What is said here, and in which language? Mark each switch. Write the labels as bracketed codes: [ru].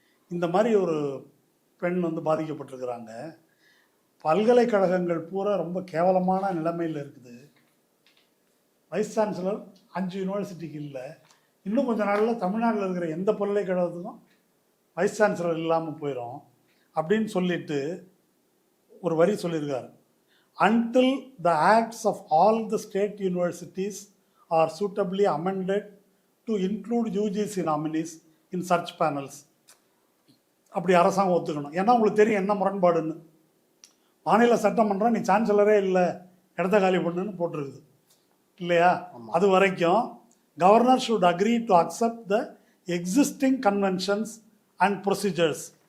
[ta] இந்த மாதிரி ஒரு பெண் வந்து பாதிக்கப்பட்டிருக்கிறாங்க, பல்கலைக்கழகங்கள் பூரா ரொம்ப கேவலமான நிலைமையில் இருக்குது, வைஸ் சான்சலர் 5 யூனிவர்சிட்டிக்கு இல்லை, இன்னும் கொஞ்ச நாளில் தமிழ்நாட்டில் இருக்கிற எந்த பல்கலைக்கழகத்துக்கும் வைஸ் சான்சலர் இல்லாமல் போயிடும் அப்படின்னு சொல்லிட்டு ஒரு வரி சொல்லியிருக்காரு. [en] Until the acts of all the state universities are suitably amended to include UGC nominees in search panels. [ta] அப்படி அரசாங்கம் ஒத்துக்கணும். ஏன்னா உங்களுக்கு தெரியும் என்ன முரண்பாடுன்னு. மாநில சட்டமன்றம் நீ சான்சலரே இல்லை, இடத்த காலி பண்ணுன்னு போட்டிருக்குது இல்லையா? அது வரைக்கும் [en] Governor should agree to accept the existing conventions and procedures.